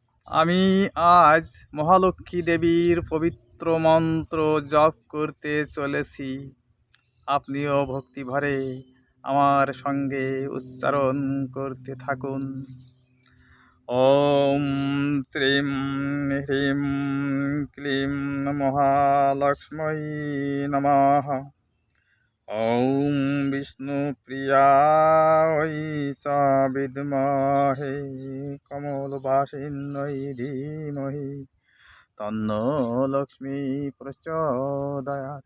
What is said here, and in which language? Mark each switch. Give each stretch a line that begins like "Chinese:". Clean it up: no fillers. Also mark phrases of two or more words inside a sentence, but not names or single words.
Bangla: আমি আজ মহালক্ষ্মী দেবীর পবিত্র মন্ত্র জপ করতে চলেছি। আপনিও ভক্তিভরে আমার সঙ্গে উচ্চারণ করতে থাকুন।
Sanskrit: ওম শ্রীম হ্রিম ক্লিম মহালক্ষ্মী নমঃ। ওম বিষ্ণুপ্রিয়ায় চ বিদ্মহে কমলবাসিন্যৈ ধীমহি তন্নো লক্ষ্মী প্রচোদয়াৎ।